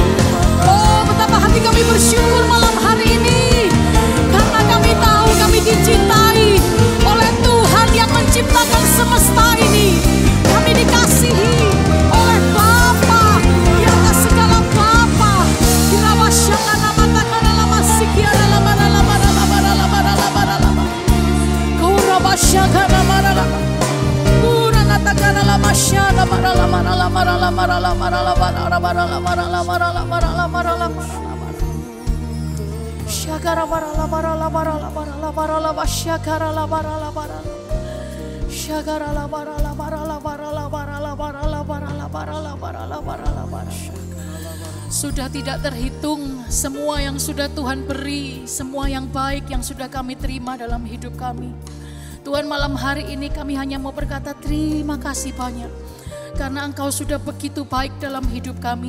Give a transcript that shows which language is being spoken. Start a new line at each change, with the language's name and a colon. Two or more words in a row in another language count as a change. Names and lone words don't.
Indonesian: Oh, betapa hati kami bersyukur malam hari ini. Karena kami tahu kami dicintai oleh Tuhan yang menciptakan semesta ini. Kami dikasihi oleh Bapa di atas segala Bapa. Kirawa syakana mata kana lama sikiara lama lama lama lama lama lama. Kurawa syakana mara lama. Kuna nata kana lama syana mara lama lama lama lama lama lama lama lama lama. Syakara bara labara labara labara labara labara syakara labara labara. Syakara labara labara labara labara labara labara labara labara labara labara. Sudah tidak terhitung semua yang sudah Tuhan beri, semua yang baik yang sudah kami terima dalam hidup kami. Tuhan, malam hari ini kami hanya mau berkata terima kasih banyak. Karena Engkau sudah begitu baik dalam hidup kami.